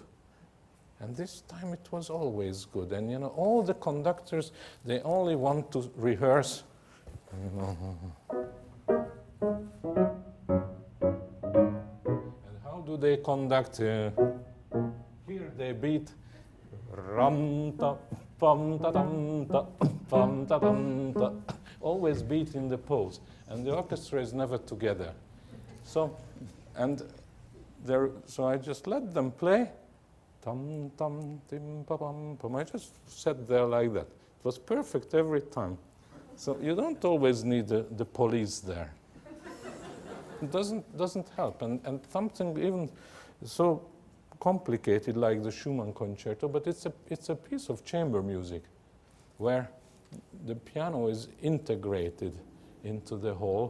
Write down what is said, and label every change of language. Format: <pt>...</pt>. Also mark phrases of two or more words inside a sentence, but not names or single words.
<en>And this time it was always good. And you know, all the conductors, they only want to rehearse. And how do they conduct? Here they beat ram ta pam ta tam ta pam ta tam ta. Always beat in the pose, and the orchestra is never together. So I just let them play. Tam tam tim pa pam pam. I just sat there like that. It was perfect every time. So you don't always need the police there. It doesn't help. And something even so complicated like the Schumann concerto, but it's a piece of chamber music where the piano is integrated into the whole.</en>